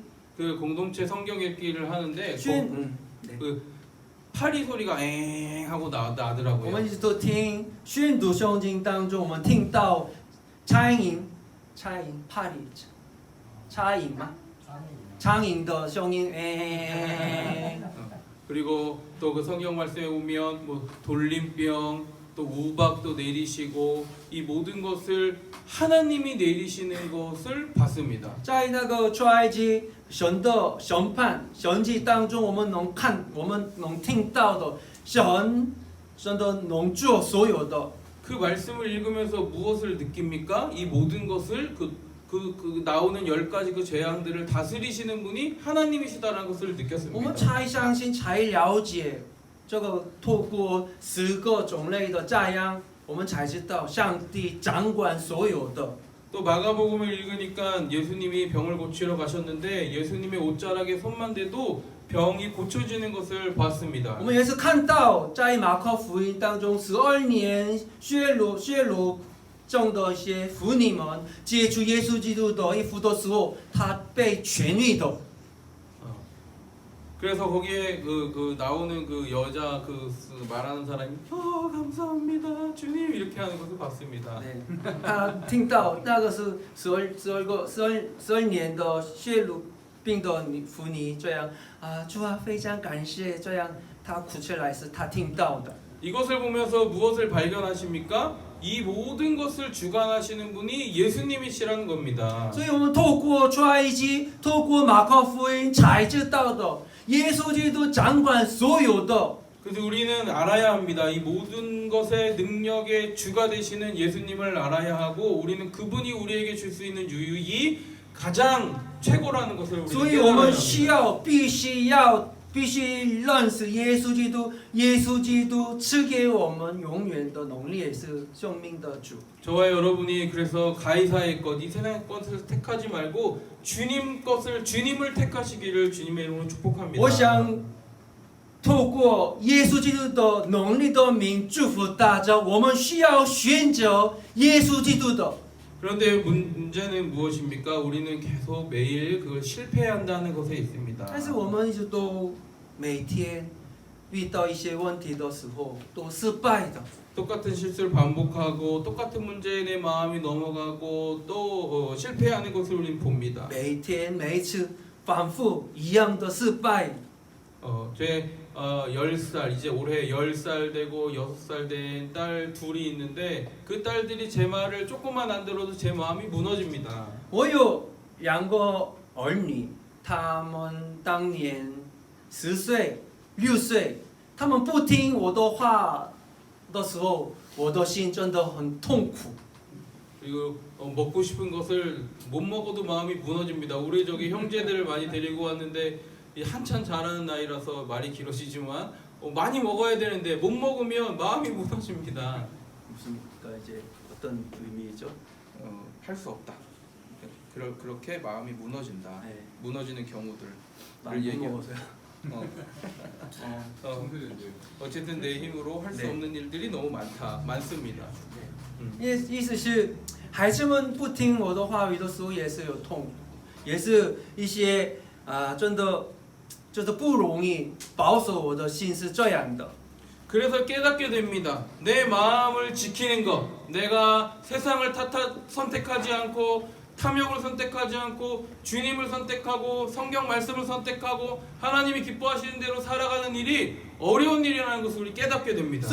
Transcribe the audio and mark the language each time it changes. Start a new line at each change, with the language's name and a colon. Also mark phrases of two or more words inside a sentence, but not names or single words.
Korean: 그 공동체 성경 읽기를 하는데
Chinese: 对
Korean: 파리 소리가 엥 하고
Chinese: 我
Korean: 나더라고요.
Chinese: 们一直都听宣读圣经当中，我们听到苍蝇파리苍蝇吗？苍蝇的声音，
Korean: 그리고 또 그 성경 말씀에 보면 뭐 돌림병 또 우박도 내리시고 이 모든 것을 하나님이 내리시는 것을 봤습니다.
Chinese: 在那个出埃及神的审判神迹当中，我们能听到的神的能做所有的。
Korean: 그 말씀을 읽으면서 무엇을 느낍니까? 이 모든 것을 그 나오는 10가지 그 재앙들을 다스리시는 분이 하나님이시다라는 것을
Chinese: 我们
Korean: 느꼈습니다.
Chinese: 才相信，才了解这个透过10个种类的这样，我们才知道上帝掌管所有的。
Korean: 또 마가복음을 읽으니까 예수님이 병을 고치러 가셨는데 예수님의 옷자락에 손만 대도 병이 고쳐지는 것을 봤습니다.
Chinese: 我们也是看到在马可福音当中，12年血流症的一些妇女们接触耶稣基督的衣服的时候，她被痊愈的。
Korean: 그래서 거기에 그 나오는 그 여자 말하는 사람이 감사합니다 주님 이렇게 하는 것을 봤습니다.
Chinese: 她听到那个是12年的血流病的妇女这样啊，主啊，非常感谢，这样她哭出来是她听到的。
Korean: 이것을 보면서 무엇을 발견하십니까? 이 모든 것을 주관하시는 분이 예수님이시라는 겁니다.
Chinese: 所以我们透过出埃及，透过马可福音才知道的，耶稣基督掌管所有的。
Korean: 그래서 우리는 알아야 합니다. 이 모든 것의 능력의 주가 되시는 예수님을 알아야 하고 우리는 그분이 우리에게 줄 수 있는 유익이 가장 최고라는 것을
Chinese: 所
Korean: 우리는
Chinese: 以我们
Korean: 깨달아야
Chinese: 需
Korean: 합니다.
Chinese: 必须认识耶稣基督，耶稣基督赐给我们永远的能力，也是生命的主。
Korean: 저와 여러분이 그래서 가이사의 것, 이 세상의 것을 택하지 말고 주님을 택하시기를 주님의 이름으로 축복합니다.
Chinese: 我想透过耶稣基督的能力的名祝福大家，我们需要选择耶稣基督的。
Korean: 그런데 문제는 무엇입니까? 우리는 계속 매일 그걸 실패한다는 것에 있습니다.
Chinese: 但是我们一直都每天遇到一些问题的时候都失败的。
Korean: 똑같은 실수를 반복하고 똑같은 문제에 내 마음이 넘어가고 또 실패하는 것을 우리는 봅니다.
Chinese: 每天每一次反复一样的失败。
Korean: 제 10살 이제 올해 10살 되고 6살 된 딸 둘이 있는데 그 딸들이 제 말을 조금만 안 들어도 제 마음이 무너집니다.
Chinese: 我有两个儿女，他们当年10岁、6岁，他们不听我的话的时候，我的心真的很痛苦。
Korean: 그리고 먹고 싶은 것을 못 먹어도 마음이 무너집니다. 우리 저기 형제들을 많이 데리고 왔는데 이 한참 자라는 나이라서 말이 길어지지만 많이 먹어야 되는데 못 먹으면 마음이 무너집니다. 무슨 이제 어떤 의미죠? 할 수 없다. 그렇게 마음이 무너진다. 네. 무너지는 경우들. 많이 얘기해. 먹어서요. 어쨌든 내 힘으로 할 수 네. 없는 일들이 너무 많습니다.
Chinese: 意思是，孩子们不听我的话语的时候也是有痛苦，也是一些真的就是不容易保守我的心是这样的。
Korean: 그래서 깨닫게 됩니다. 내 마음을 지키는 것, 내가 세상을 선택하지 않고 탐욕을 선택하지 않고 주님을 선택하고 성경 말씀을 선택하고 하나님이 기뻐하시는 대로 살아가는 일이 어려운 일이라는 것을 우리 깨닫게 됩니다.